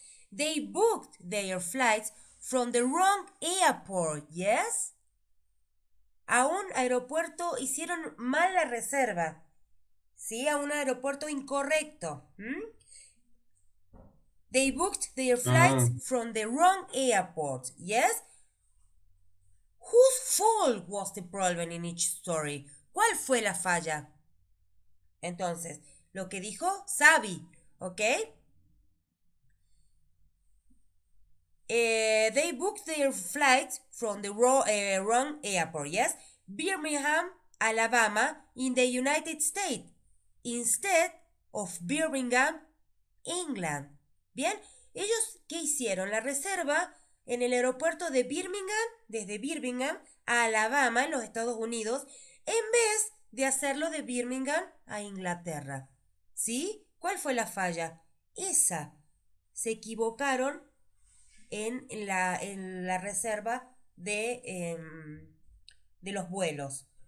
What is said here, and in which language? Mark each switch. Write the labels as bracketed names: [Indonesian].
[English] They booked their flights from the wrong airport, yes? [Spanish] A un aeropuerto hicieron mal la reserva. ¿Sí? A un aeropuerto incorrecto. [English] They booked their flights from the wrong airport, yes? Whose fault was the problem in each story? [Spanish] ¿Cuál fue la falla? Entonces, lo que dijo Sabi, ¿ok? [English] They booked their flights from the wrong airport, yes? Birmingham, Alabama, in the United States, instead of Birmingham, England. [Spanish] Bien, ellos, ¿qué hicieron? La reserva en el aeropuerto de Birmingham, desde Birmingham a Alabama, en los Estados Unidos, en vez de hacerlo de Birmingham a Inglaterra. ¿Sí? ¿Cuál fue la falla? Esa. Se equivocaron en la reserva de los vuelos.